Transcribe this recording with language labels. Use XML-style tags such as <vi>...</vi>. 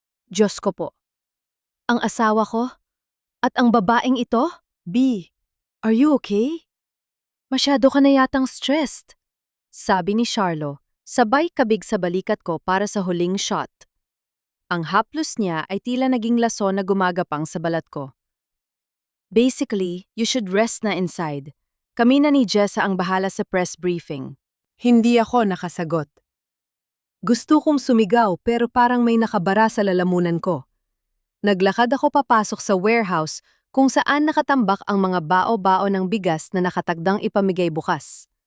<tl>Diyos ko po. Ang asawa ko? At ang babaeng ito?</tl> <en>B, are you okay?</en> <tl>Masyado ka na yatang stressed, sabi ni Charlo, sabay kabig sa balikat ko para sa huling shot. Ang haplos niya ay tila naging lason na gumagapang sa balat ko.</tl> <en>Basically, you should rest na inside.</en> <tl>Kami na ni Jessa ang bahala sa press briefing. Hindi ako nakasagot. Gusto kong sumigaw pero parang may nakabara sa lalamunan ko. Naglakad ako papasok sa warehouse kung saan nakatambak ang mga bao-bao ng bigas na nakatagdang ipamigay bukas.</tl>